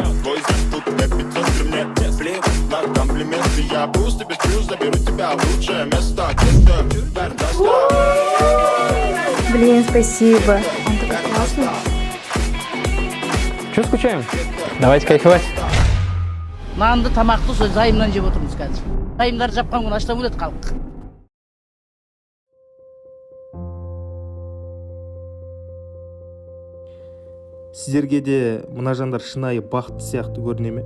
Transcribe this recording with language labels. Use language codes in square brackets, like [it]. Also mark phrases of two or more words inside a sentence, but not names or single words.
[ru] Твой знак тут F500 при мне, плевать на комплименты, я просто без плюс заберу тебя в лучшее место, Блин, спасибо. Он такой классный. Че скучаем? Давайте кайфовать. [kk] Нанды тамақты сол зайымнан жеп отырмыз қазір. Зайымдар жапқан күні аштан өледі халық. Сіздерге де мына жандар шынайы бақытты сияқты көріне ме?